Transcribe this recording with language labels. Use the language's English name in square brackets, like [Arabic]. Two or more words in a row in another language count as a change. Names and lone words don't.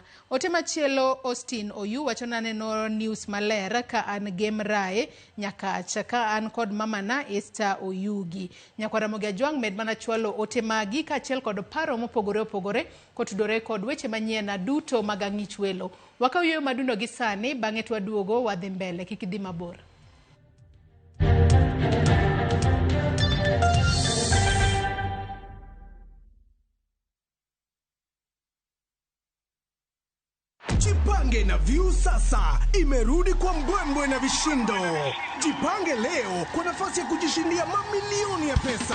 [Luo (Kenya and Tanzania)] Ote machielo Austin Oyu wacho na neno news maler ka an Gemrae Nyakach ka an kod mamana Esther Oyugi. Nyakwara Mugejwang' med mana chwalo ote magi ka achiel kod paro mopogore opogore kotudore kod weche manyiena duto mag ang'ich welo. Wakaw yoyo madundo gi sani bang'e twaduogo wadhi mbele kik idhi mabor. [Swahili] Jipange na View sasa imerudi kwa mbwembwe na vishindo. Jipange leo kwa nafasi ya kujishindia mamilioni ya pesa.